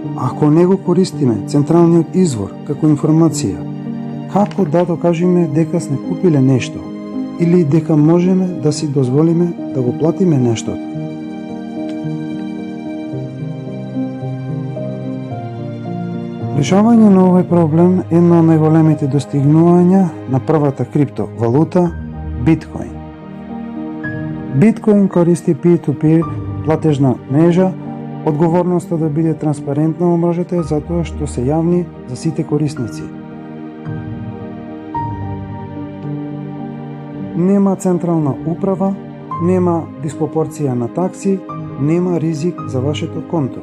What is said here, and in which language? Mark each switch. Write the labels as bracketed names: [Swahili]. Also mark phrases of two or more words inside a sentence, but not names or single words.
[Macedonian] Ако не го користиме централниот извор како информација, како да докажеме дека сме купиле нешто или дека можеме да си дозволиме да го платиме нештото? Решавање на овој проблем е едно од најголемите достигнувања на првата криптовалута биткоин. Биткоин користи peer-to-peer платежна мрежа. Одговорноста да биде транспарентна во мрежата е затоа што се јавни за сите корисници. Нема централна управа, нема диспропорција на такси, нема ризик за вашето конто.